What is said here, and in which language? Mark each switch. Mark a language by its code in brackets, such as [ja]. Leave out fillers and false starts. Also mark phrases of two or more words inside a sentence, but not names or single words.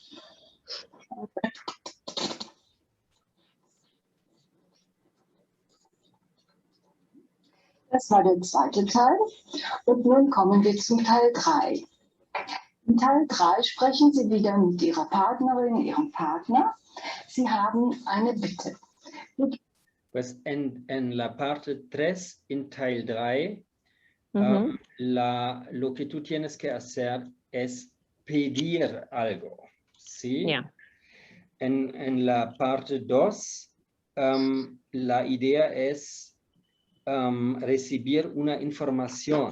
[de] Das war der zweite Teil. Und nun kommen wir zum Teil 3. In Teil 3 sprechen Sie wieder mit Ihrer Partnerin, Ihrem Partner. Sie haben eine Bitte. [es] Pues en la parte 3, en Teil 3, Ujú. lo que tú tienes que hacer es pedir algo, ¿sí? Ya. En la parte 2, la idea es recibir una información.